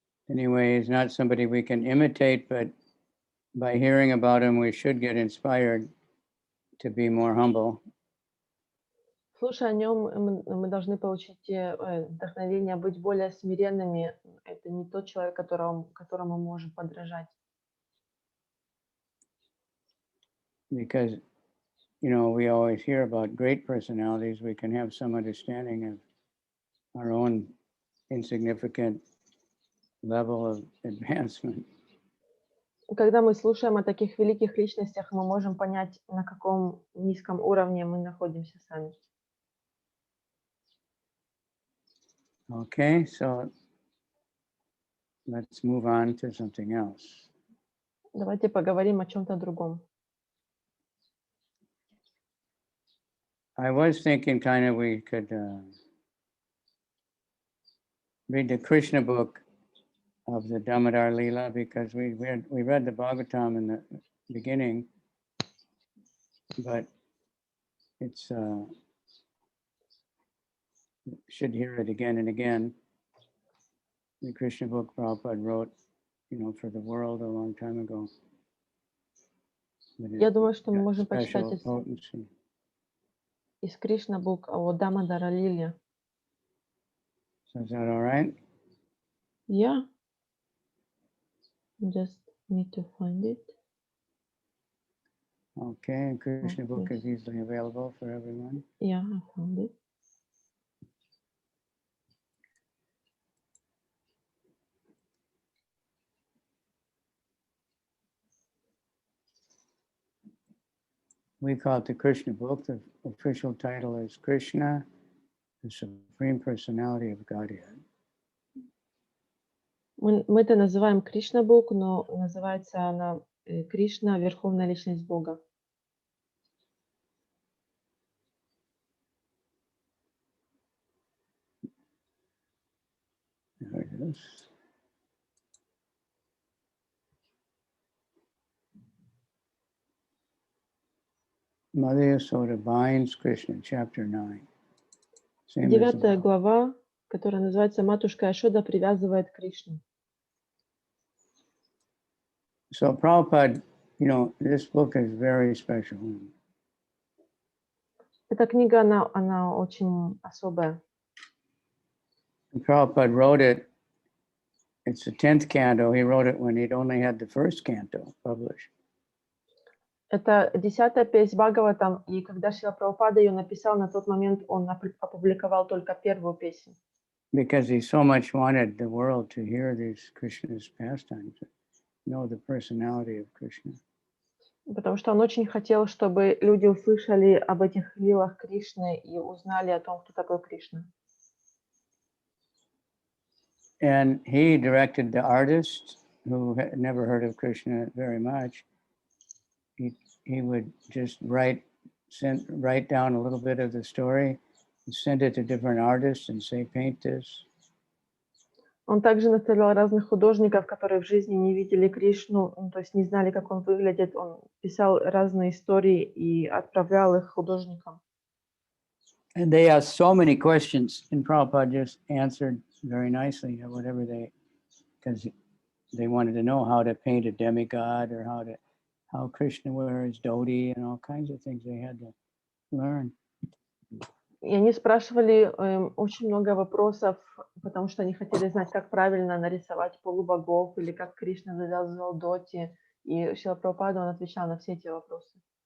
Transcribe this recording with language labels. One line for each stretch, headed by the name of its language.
English: anyway, he's not somebody we can imitate, but by hearing about him, we should get inspired to be more humble.
Russian: Слушая о нем, мы должны получить вдохновение быть более смиренными. Это не тот человек, которому мы можем подражать.
English: Because, we always hear about great personalities, we can have some understanding of our own insignificant level of advancement.
Russian: Когда мы слушаем о таких великих личностях, мы можем понять, на каком низком уровне мы находимся сами.
English: Okay, so let's move on to something else.
Russian: Давайте поговорим о чем-то другом.
English: I was thinking we could read the Krishna book of the Damodar Leela, because we read the Bhagavatam in the beginning, but it's should hear it again and again. The Krishna book Prabhupada wrote, for the world a long time ago.
Russian: Я думаю, что мы можем почитать из Кришна Бук о Дамодара Лиле.
English: So is that all right? Yeah. Just need to find it. Okay, Krishna book is easily available for everyone. Yeah, I found it. We call it the Krishna book. The official title is Krishna, the Supreme Personality of Godhead.
Russian: Мы это называем Кришна Бук, но называется она Кришна, Верховная Личность Бога.
English: There it is. Madhya Soda binds Krishna, chapter 9.
Russian: 9 глава, которая называется «Матушка Яшода привязывает Кришну».
English: So Prabhupada, this book is very special.
Russian: Эта книга, она очень особая.
English: And Prabhupada wrote it, it's the 10th canto. He wrote it when he'd only had the first canto published.
Russian: Это 10-я песнь Бхагаватам, и когда Шрила Прабхупада ее написал, на тот момент он опубликовал только первую песню.
English: Because he so much wanted the world to hear these Krishna's pastimes, know the personality of Krishna.
Russian: Потому что он очень хотел, чтобы люди услышали об этих лилах Кришны и узнали о том, кто такой Кришна.
English: And he directed the artist who had never heard of Krishna very much. He would just write down a little bit of the story and send it to different artists and say, paint this.
Russian: Он также наставлял разных художников, которые в жизни не видели Кришну, то есть не знали, как он выглядит. Он писал разные истории и отправлял их художникам.
English: And they asked so many questions, and Prabhupada just answered very nicely whatever because they wanted to know how to paint a demigod or how Krishna wears dhoti and all kinds of things they had to learn.
Russian: И они спрашивали очень много вопросов, потому что они хотели знать, как правильно нарисовать полубогов или как Кришна завязывал доти. И Шрила Прабхупада, он отвечал на все эти вопросы.